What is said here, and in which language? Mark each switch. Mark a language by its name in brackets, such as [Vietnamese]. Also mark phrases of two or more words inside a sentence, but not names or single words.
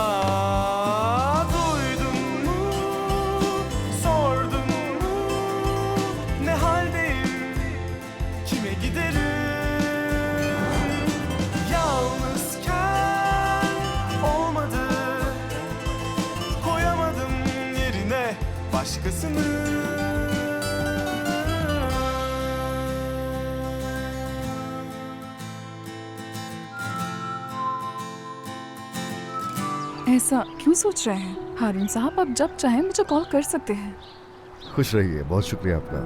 [Turkish] Duydun mu, sordun mu, ne haldeyim, kime giderim? Yalnızken olmadı, koyamadım yerine başkasını. [Urdu] ایسا کیوں سوچ رہے ہیں ہارون صاحب? آپ جب چاہیں مجھے کال کر سکتے ہیں. خوش رہیے، بہت شکریہ آپ کا.